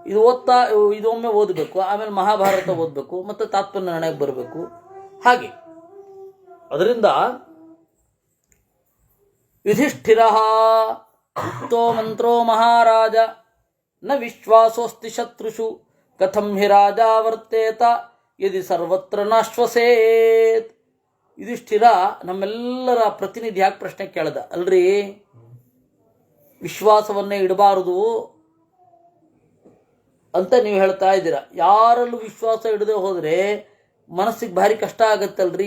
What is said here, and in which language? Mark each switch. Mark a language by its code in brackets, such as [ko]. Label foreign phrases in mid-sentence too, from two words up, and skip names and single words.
[kn] ಇದು ಇದೊಮ್ಮೆ ಓದಬೇಕು, ಆಮೇಲೆ ಮಹಾಭಾರತ ಓದಬೇಕು, ಮತ್ತು ತಾತ್ಪರ್ಯ ಬರಬೇಕು. ಹಾಗೆ ಅದರಿಂದ [sa] ಯುಧಿಷ್ಠಿರ ಉಕ್ತೋ ಮಂತ್ರೋ ಮಹಾರಾಜ ನ ವಿಶ್ವಾಸೋಸ್ತಿ ಶತ್ರುಷು ಕಥಂ ಹಿ ರಾಜ ವರ್ತೇತ ಯದಿ ಸರ್ವತ್ರ ನಾಶ್ವಸೇತ್. [kn] ಯುಧಿಷ್ಠಿರ ನಮ್ಮೆಲ್ಲರ ಪ್ರತಿನಿಧಿ ಯಾಕೆ ಪ್ರಶ್ನೆ ಕೇಳ್ದ, ಅಲ್ರಿ ವಿಶ್ವಾಸವನ್ನೇ ಇಡಬಾರದು ಅಂತ ನೀವು ಹೇಳ್ತಾ ಇದ್ದೀರಾ. ಯಾರಲ್ಲೂ ವಿಶ್ವಾಸ ಇಡದೆ ಹೋದರೆ ಮನಸ್ಸಿಗೆ ಭಾರಿ ಕಷ್ಟ ಆಗತ್ತಲ್ರಿ.